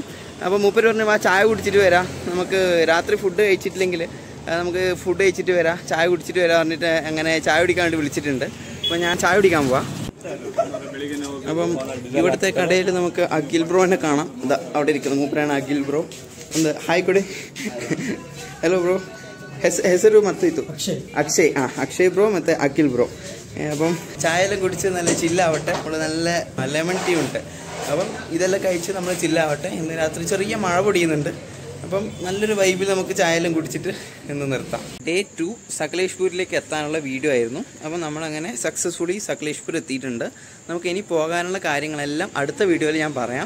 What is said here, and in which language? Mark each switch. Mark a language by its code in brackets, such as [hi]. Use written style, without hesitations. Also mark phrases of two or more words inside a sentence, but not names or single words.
[ml] അപ്പോൾ മൂപ്പര് പറഞ്ഞു, ആ ചായ കുടിച്ചിട്ട് വരാം, നമുക്ക് രാത്രി ഫുഡ് കഴിച്ചിട്ടില്ലെങ്കിൽ നമുക്ക് ഫുഡ് കഴിച്ചിട്ട് വരാം, ചായ കുടിച്ചിട്ട് വരാം പറഞ്ഞിട്ട് അങ്ങനെ ചായ കുടിക്കാൻ വേണ്ടി വിളിച്ചിട്ടുണ്ട്. അപ്പോൾ ഞാൻ ചായ കുടിക്കാൻ പോവാം. അപ്പം ഇവിടുത്തെ കടയിൽ നമുക്ക് അഖിൽ ബ്രോനെ കാണാം. ഇതാ അവിടെ ഇരിക്കുന്നു, മൂപ്പരാണ് അഖിൽ ബ്രോ. ഒന്ന് ഹായ് കൊടി. [en] hello bro, [kn] ಹೆಸರು ಮತ್ತಿತ್ತು ಅಕ್ಷಯ್. ಅಕ್ಷಯ್ ಬ್ರೋ ಮತ್ತು ಅಖಿಲ್ ಬ್ರೋ. [ml] അപ്പം ചായയെല്ലാം കുടിച്ച് നല്ല ചില്ലാവട്ടെ. നമ്മൾ നല്ല [en] lemon tea [ml] ഉണ്ട്. അപ്പം ഇതെല്ലാം കഴിച്ച് നമ്മൾ ചില്ലാവട്ടെ. ഇന്ന് രാത്രി ചെറിയ മഴ പൊടിയുന്നുണ്ട്. അപ്പം നല്ലൊരു വൈബിൽ നമുക്ക് ചായയെല്ലാം കുടിച്ചിട്ട് ഇന്ന് നിർത്താം. ഡേ 2 സകലേഷ്പൂരിലേക്ക് എത്താനുള്ള വീഡിയോ ആയിരുന്നു. അപ്പം നമ്മളങ്ങനെ സക്സസ്ഫുള്ളി സകലേഷ്പൂർ എത്തിയിട്ടുണ്ട്. നമുക്ക് ഇനി പോകാനുള്ള കാര്യങ്ങളെല്ലാം അടുത്ത വീഡിയോയിൽ ഞാൻ പറയാം.